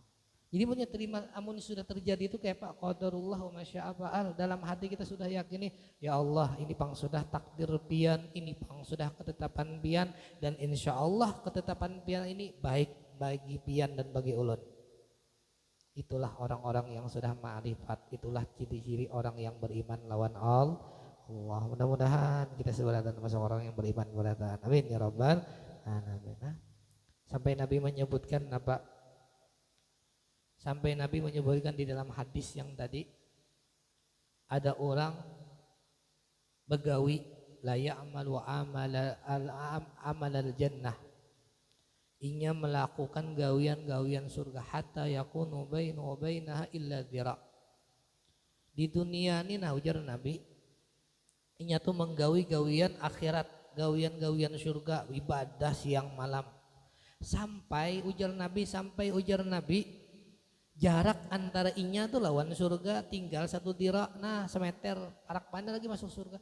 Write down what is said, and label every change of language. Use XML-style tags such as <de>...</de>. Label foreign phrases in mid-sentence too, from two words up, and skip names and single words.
<bjn>Jadi punya terima amun sudah terjadi itu kayak Pak</bjn> <ar>قدر الله وما شاء فعل,</ar> <bjn>dalam hati kita sudah yakini</bjn> <ar>يا الله</ar> <bjn>ini pang sudah takdir pian, ini pang sudah ketetapan pian, dan</bjn> <ar>إن شاء الله</ar> <bjn>ketetapan pian ini baik bagi pian dan bagi ulun. Itulah orang-orang yang sudah ma'rifat, itulah ciri-ciri orang yang beriman lawan Allah. Mudah-mudahan kita sebenarnya termasuk orang yang beriman kepada Tuhan.</bjn> <ar>آمين يا رب العالمين.</ar> <bjn>Sampai Nabi menyebutkan apa? Sampai Nabi menyebutkan di dalam hadis yang tadi, ada orang begawi</bjn> <ar>لا يعمل عمل الجنة,</ar> <bjn>inya melakukan gawian-gawian surga</bjn> <ar>حتى يكون بينه وبينها إلا ذراع.</ar> <bjn>Di dunia ini nah ujar Nabi, inya tuh menggawi gawian akhirat, gawian-gawian surga, ibadah siang malam. Sampai ujar Nabi jarak antara inya tuh lawan surga tinggal 1 dira, nah semeter, arak pandai lagi masuk surga.</bjn>